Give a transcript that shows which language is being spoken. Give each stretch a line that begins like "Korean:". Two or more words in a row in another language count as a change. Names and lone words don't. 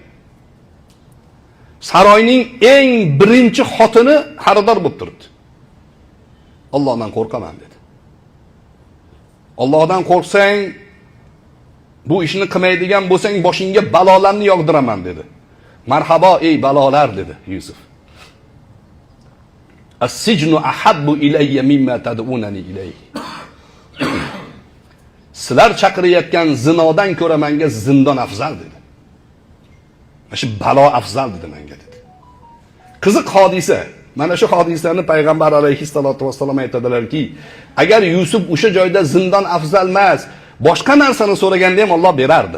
Uzbek: Saroyning eng birinchi xotini xaridor bo'lib turibdi. Allohdan qo'rqaman dedi. Allohdan qo'rqsang, bu ishni qilmaydigan bo'lsang, boshingga balolarni yog'diraman dedi. Marhabo ey balolar dedi Yusuf.
Arabic: السجن أحب إلي مما يدعونني إليه.
Uzbek: Sizlar chaqirayotgan zinodan ko'ra menga zindon afzal dedi. Shu balo afzal dedi menga dedi. Qiziq hodisa. Mana shu hodisani payg'ambar
Arabic: عليه الصلاة والسلام
Uzbek: aytadilarki, agar Yusuf o'sha joyda zindon afzal emas, boshqa narsani so'raganda ham Alloh berardi.